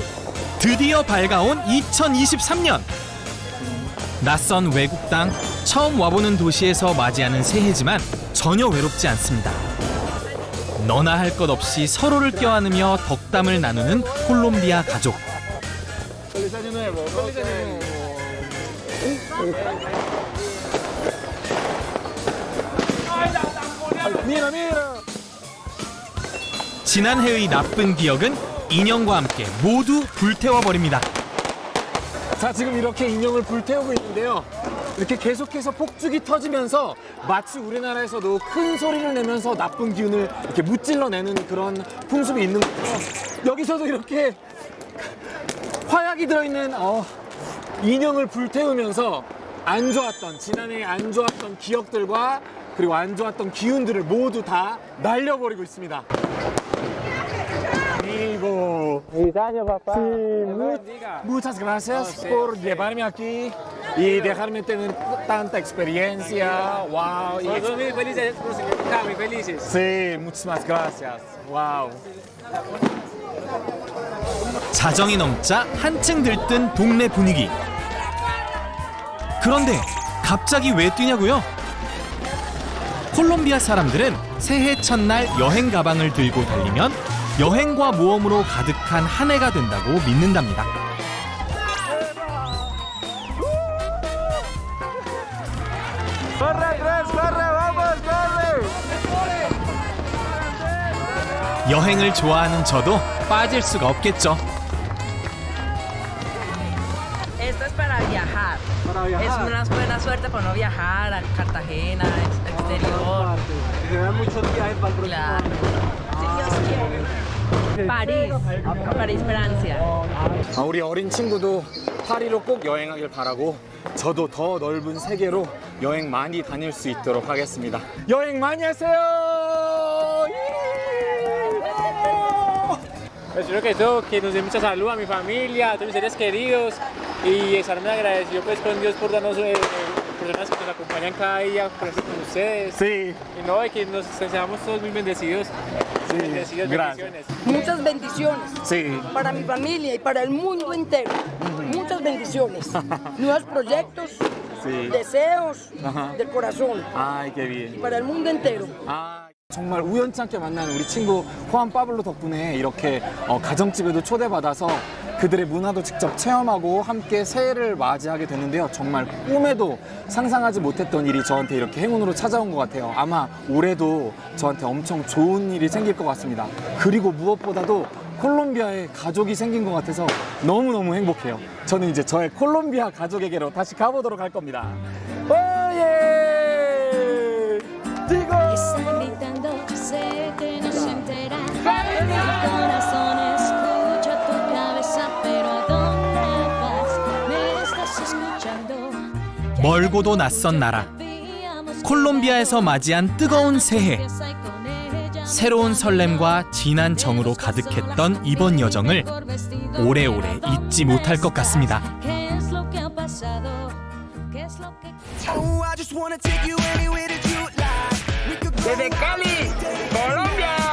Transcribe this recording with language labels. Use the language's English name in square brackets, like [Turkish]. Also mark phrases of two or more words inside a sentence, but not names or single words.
[Korean] 드디어 밝아온 2023년. 낯선 외국 땅, 처음 와보는 도시에서 맞이하는 새해지만 전혀 외롭지 않습니다. 너나 할 것 없이 서로를 껴안으며 덕담을 나누는 콜롬비아 가족. [Spanish] Feliz año nuevo. Feliz año nuevo. Mira, mira. [Korean] 지난해의 나쁜 기억은 인형과 함께 모두 불태워버립니다. 자, 지금 이렇게 인형을 불태우고 있는데요. 이렇게 계속해서 폭죽이 터지면서 마치 우리나라에서도 큰 소리를 내면서 나쁜 기운을 이렇게 무찔러내는 그런 풍습이 있는 거예요. 여기서도 이렇게 화약이 들어있는 인형을 불태우면서 안 좋았던, 지난해에 안 좋았던 기억들과 그리고 안 좋았던 기운들을 모두 다 날려버리고 있습니다. [Spanish] Amigo. Feliz año, papá. Sí, muchas gracias por llevarme aquí y dejarme tener tanta experiencia. Wow. Todos muy felices por su acá, muy felices. Sí, muchísimas gracias. Wow. [Korean] 자정이 넘자 한층 들뜬 동네 분위기. 그런데 갑자기 왜 뛰냐고요? 콜롬비아 사람들은 새해 첫날 여행 가방을 들고 달리면 여행과 모험으로 가득한 한 해가 된다고 믿는답니다. 여행을 좋아하는 저도 빠질 수가 없겠죠. [Spanish] Esto es para viajar. Es una buena suerte para no viajar a Cartagena, exterior. Se dan muchos viajes para el próximo año. Si Dios quiere. París, Francia. [Korean] 우리 어린 친구도 파리로 꼭 여행하길 바라고 저도 더 넓은 세계로 여행 많이 다닐 수 있도록 하겠습니다. 여행 많이 하세요. [Spanish] Pues primero que todo, que nos dé mucha salud a mi familia, a todos mis seres queridos y estar muy agradecido pues con Dios por darnos personas que nos acompañan cada día, por estar con ustedes. Sí. Y no, y que nos seamos todos muy bendecidos. Sí, bendecidos, gracias. bendiciones. Muchas bendiciones Sí. para mi familia y para el mundo entero. Muchas bendiciones. Nuevos proyectos, Sí. deseos Ajá. del corazón. Ay, qué bien. Para el mundo entero. [Korean] 정말 우연치 않게 만난 우리 친구 후안 파블로 덕분에 이렇게 가정집에도 초대받아서 그들의 문화도 직접 체험하고 함께 새해를 맞이하게 됐는데요. 정말 꿈에도 상상하지 못했던 일이 저한테 이렇게 행운으로 찾아온 것 같아요. 아마 올해도 저한테 엄청 좋은 일이 생길 것 같습니다. 그리고 무엇보다도 콜롬비아에 가족이 생긴 것 같아서 너무너무 행복해요. 저는 이제 저의 콜롬비아 가족에게로 다시 가보도록 할 겁니다. 오예! 디고! [Spanish] Sé que no se entera. Mi corazón escucha tu cabeza, pero ¿a dónde vas? Me estás escuchando. [Korean] 멀고도 낯선 나라. 콜롬비아에서 맞이한 뜨거운 새해. 새로운 설렘과 진한 정으로 가득했던 이번 여정을 오래오래 잊지 못할 것 같습니다. [Spanish] Desde Cali, Colombia.